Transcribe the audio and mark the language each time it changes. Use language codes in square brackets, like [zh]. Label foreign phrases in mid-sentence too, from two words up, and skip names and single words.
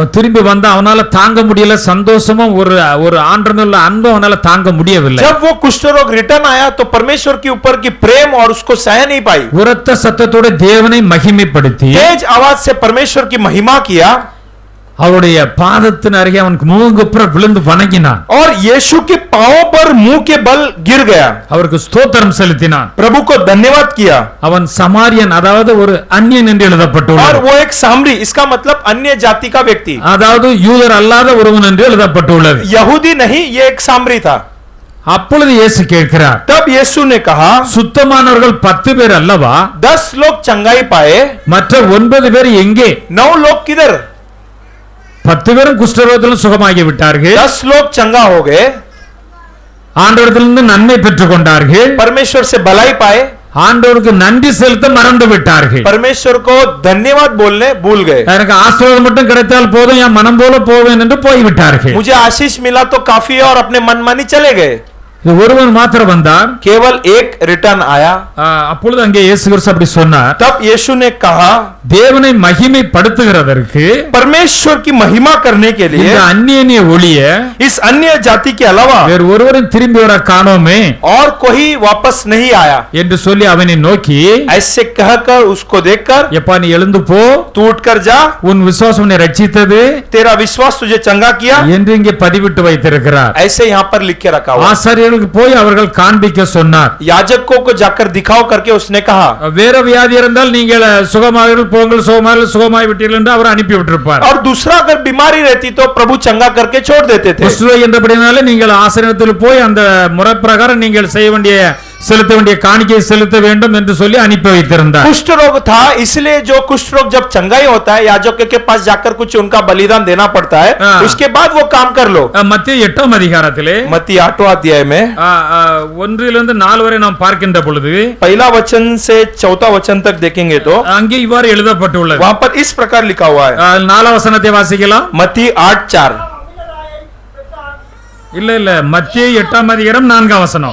[ta] அவன் திரும்பி வந்தா அவனால தாங்க முடியல, சந்தோஷமும் ஒரு ஆண்டவர் மேல அன்பும் அவனால தாங்க முடியவில்லை. [hi] जब वो कुष्ठ रोग रिटर्न आया तो परमेश्वर के ऊपर की प्रेम और उसको सह नहीं पाई। [ta] உரத்த சத்தத்தோட தேவனை மகிமைப்படுத்தி [hi] तेज आवाज से परमेश्वर की महिमा किया [ta] அவருடைய பாதத்தின் அருகே அவனுக்கு முகங்குப்புற விழுந்து வணங்கினான். [hi] और यीशु के पांवों पर मुंह के बल गिर गया, [ta] அவருக்கு ஸ்தோத்திரம் செலுத்தினான். [hi] प्रभु को धन्यवाद किया। [ta] அவன் சமாரியன், அதாவது ஒரு அந்நியன் என்று [hi] और [ta] எழுதப்பட்டுள்ளது. [hi] वो एक सामरी, इसका मतलब अन्य जाति का व्यक्ति, [ta] அதாவது யூதர் அல்லாத ஒருவன் என்று எழுதப்பட்டுள்ளது. [hi] यहूदी नहीं, ये एक सामरी था। [ta] அப்பொழுது இயேசு கேட்கிறார், [hi] तब यीशु ने कहा, [ta] சுத்தமானவர்கள் 10 பேர் அல்லவா? [hi] 10 लोग चंगाई पाए, [ta] மற்ற 9 பேர் எங்கே? [hi] 9 लोग किधर? [ta] 10 பேரும் குஷ்டரோகத்திலும் சுகமாகி விட்டார்கள். [hi] 10 लोग चंगा हो गए, [ta] ஆண்டவரிடத்திலிருந்து நன்மை பெற்றுக் கொண்டார்கள். [hi] परमेश्वर से भलाई पाए, [ta] ஆண்டவருக்கு நன்றி செலுத்த மறந்து விட்டார்கள். [hi] परमेश्वर को धन्यवाद बोलने भूल गए। [ta] எனக்கு ஆசீர்வாதம் மட்டும் கிடைத்தால் போதும், என் மனம் போல போவேன் என்று போய்விட்டார்கள். [hi] मुझे आशीष मिला तो काफी है, और अपने मनमानी चले गए। [ta] இது ஒருவன் மாத்திரம் வந்தான். [hi] केवल एक रिटर्न आया। [ta] அப்பொழுது அங்கே இயேசு கிறிஸ்து அப்படி சொன்னார், [hi] तब यीशु ने कहा, [ta] தேவனை மகிமைப்படுத்துகிறதற்கு [hi] परमेश्वर की महिमा करने के लिए [ta] இந்த அந்நியனை ஒழிய [hi] इस अन्य जाति के अलावा [ta] வேறு ஒருவரும் திரும்பி வர காணோமே [hi] और कोई वापस नहीं आया। [ta] என்று சொல்லி அவனை நோக்கி, [hi] ऐसे कहकर उसको देखकर, [ta] எப்பா நீ எழுந்து போ, [hi] तू उठकर जा, [ta] உன் விசுவாசம் உன்னை ரட்சித்தது [hi] तेरा विश्वास तुझे चंगा किया, [ta] என்று இங்கே பதிவிட்டு வைத்திருக்கிறார். [hi] ऐसे यहाँ पर लिख के रखा हुआ। [ta] ஆசாரியர்களுக்கு போய் அவர்கள் காண்பிக்க சொன்னார். [hi] याजकों को जाकर दिखाओ करके उसने कहा। [ta] வேற வியாதி இருந்தால் நீங்கள் சுகமாவீர்கள், போங்கள், சுகமாய் விட்டீர்கள் என்று அவர் அனுப்பி விட்டிருப்பார். [hi] और दूसरा अगर बीमारी रहती तो प्रभु चंगा करके छोड़ देते थे। [ta] குஷ்டரோகி என்றபடினாலே நீங்கள் ஆசீர்வாதத்தில் போய் அந்த முறை பிரகாரம் நீங்கள் செய்ய வேண்டிய செலுத்த வேண்டிய காணிக்கையை செலுத்த வேண்டும் என்று சொல்லி அனுப்பி வைத்திருந்தார். [hi] कुष्ठ रोग था, इसलिए जो कुष्ठ रोग जब चंगाई होता है, याजकों के पास जाकर कुछ उनका बलिदान देना पड़ता है, हाँ। उसके बाद वो काम कर लो। [ta] மத்திய 8ஆம் அதிகாரத்திலே [hi] मत्ती 8वां अध्याय में [ta] 1 4 வரை நாம் பார்க்கின்ற பொழுது [hi] पहला वचन से 4वां वचन तक देखेंगे तो [ta] அங்கே இவ்வாறு எழுதப்பட்டுள்ளது. [hi] वहां पर इस प्रकार लिखा हुआ है। [ta] 4ஆம் வசனத்தை வாசிக்கலாம். [hi] मत्ती 8:4। [ta] இல்ல மத்திய 8ஆம் அதிகாரம் 4ஆம் வசனம்.